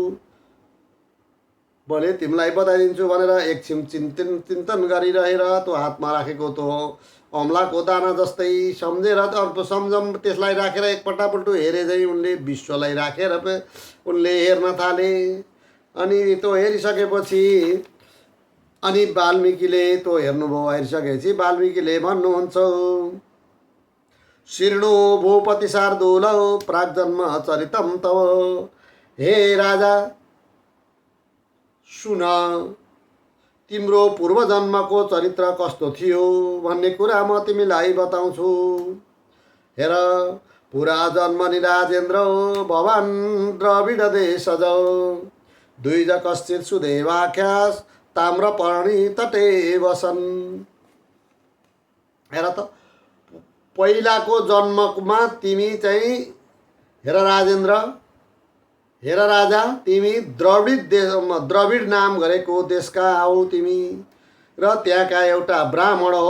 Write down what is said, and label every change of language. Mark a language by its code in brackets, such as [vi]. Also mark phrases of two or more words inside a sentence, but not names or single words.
[ne] भोलि तिमीलाई बताइदिन्छु भनेर एकछिन चिन्तन गरिरहेर त्यो हातमा राखेको त्यो अमलाको दाना जस्तै सम्झेर सम्झम त्यसलाई राखेर एकपल्टपल्टु हेरे झै उनले विश्वलाई राखेर उनले हेर्न थाले। अनि त्यो हेरिसकेपछि अनि वाल्मीकिले त्यो हेर्नुभयो, हेरिसकेपछि वाल्मीकिले भन्नुहुन्छ, [sa] शीर्णो भूपति शार्दूल प्राग्जन्म चरितम तव, [ne] हे राजा सुन, तिम्रो पूर्वजन्मको चरित्र कस्तो थियो भन्ने कुरा म तिमीलाई बताउँछु। [sa] हेर, पुरा जन्मनि राजेन्द्र भवान द्रविड देशज, द्विज कश्चित सुदेवाख्यास ताम्रपर्णी तटे वसन। [ne] हेर त, पहिलाको जन्ममा तिमी चाहिँ, हेर राजेन्द्र, हेर राजा, तिमी द्रविड नाम गरेको देशका हौ तिमी, र त्यहाँका एउटा ब्राह्मण हौ।